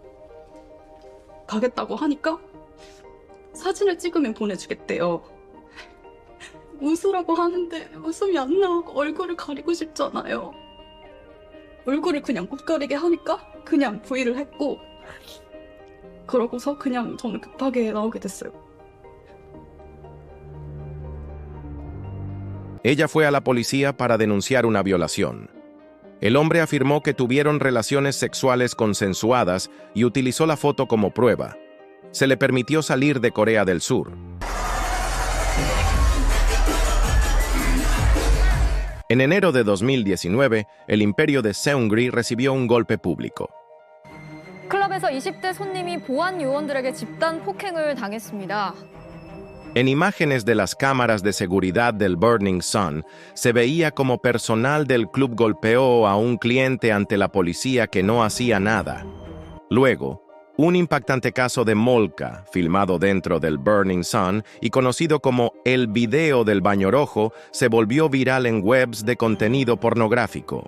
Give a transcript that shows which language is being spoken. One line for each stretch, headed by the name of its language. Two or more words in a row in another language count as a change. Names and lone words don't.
Korean: 가겠다고 하니까 사진을 찍으면 보내주겠대요. 웃으라고 하는데 웃음이 안 나오고 얼굴을 가리고 싶잖아요. 얼굴을 그냥 못 가리게 하니까 그냥 V를 했고 그러고서 그냥 저는 급하게 나오게 됐어요.
Spanish: Ella fue a la policía para denunciar una violación. El hombre afirmó que tuvieron relaciones sexuales consensuadas y utilizó la foto como prueba. Se le permitió salir de Corea del Sur. En enero de 2019, el imperio de Seungri recibió un golpe público.
Korean: 클럽에서 20대 손님이 보안 요원들에게 집단 폭행을 당했습니다.
Spanish: En imágenes de las cámaras de seguridad del Burning Sun, se veía como personal del club golpeó a un cliente ante la policía que no hacía nada. Luego, un impactante caso de Molca, filmado dentro del Burning Sun y conocido como el video del baño rojo, se volvió viral en webs de contenido pornográfico.